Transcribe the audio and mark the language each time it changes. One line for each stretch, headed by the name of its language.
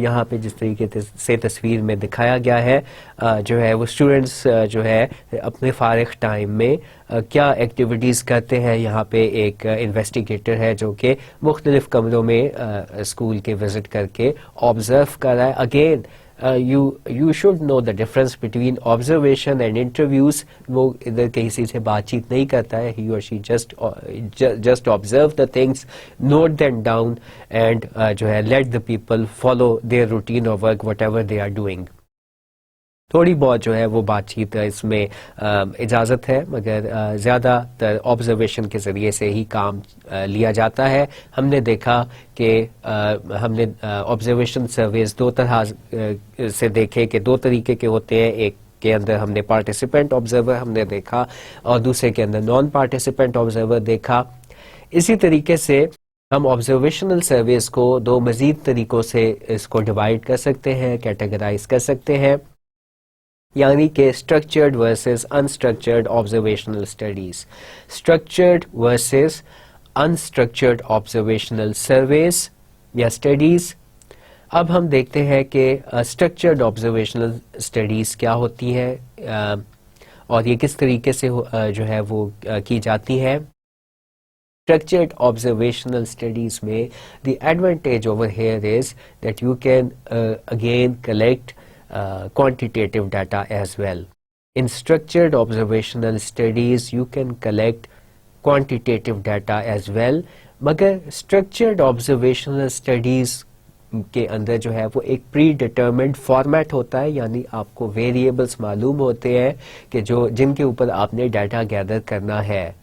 Urdu: یہاں پہ جس طریقے سے تصویر میں دکھایا گیا ہے جو ہے وہ اسٹوڈنٹس جو ہے اپنے فارغ ٹائم میں کیا ایکٹیویٹیز کرتے ہیں. یہاں پہ ایک انویسٹیگیٹر ہے جو کہ مختلف کمروں میں اسکول کے وزٹ کر کے آبزرو کر رہا ہے.
English: Again you should know the difference between observation and interviews.
Urdu: وہ ادھر کسی سے بات چیت نہیں کرتا ہے,
English: he or she just observe the things, note them down and جو ہے let the people follow their routine of work whatever they are doing.
Urdu: تھوڑی بہت جو ہے وہ بات چیت اس میں اجازت ہے, مگر زیادہ تر آبزرویشن کے ذریعے سے ہی کام لیا جاتا ہے. ہم نے دیکھا کہ ہم نے آبزرویشن سرویز دو طرح سے دیکھے کہ دو طریقے کے ہوتے ہیں. ایک کے اندر ہم نے پارٹیسپینٹ آبزرور ہم نے دیکھا اور دوسرے کے اندر نان پارٹیسپینٹ آبزرور دیکھا. اسی طریقے سے ہم آبزرویشنل سرویز کو دو مزید طریقوں سے اس کو ڈیوائڈ کر سکتے ہیں, کیٹیگرائز کر سکتے ہیں, یعنی کہ structured versus unstructured observational studies, structured versus unstructured observational services یا اسٹڈیز. اب ہم دیکھتے ہیں کہ اسٹرکچرڈ آبزرویشنل اسٹڈیز کیا ہوتی ہیں اور یہ کس طریقے سے جو ہے وہ کی جاتی ہیں.
English: Structured observational studies میں the advantage over here is that you can again collect quantitative data as well. In structured observational studies you can collect quantitative data as well,
Urdu: مگر structured observational studies کے اندر جو ہے وہ ایک پری determined format ہوتا ہے, یعنی آپ کو ویریبلس معلوم ہوتے ہیں کہ جن کے اوپر آپ نے ڈیٹا گیدر کرنا ہے.